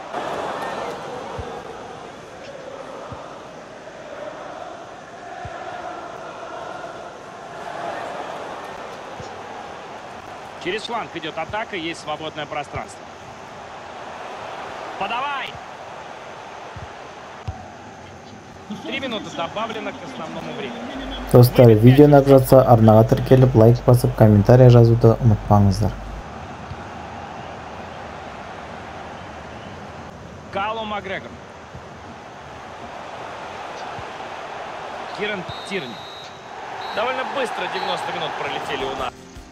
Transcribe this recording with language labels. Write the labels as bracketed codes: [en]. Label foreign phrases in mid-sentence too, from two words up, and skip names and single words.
[ru] Через фланг идет атака, есть свободное пространство. Подавай! 3 минуты добавлено к основному времени. [kk] Достар, видеоны жақса арнаға тіркеліп, лайк басып, комментарий жазуды ұмытпаңыздар. [ru] Калум Макгрегор. Киран Тирни. Довольно быстро 90 минут пролетели у нас.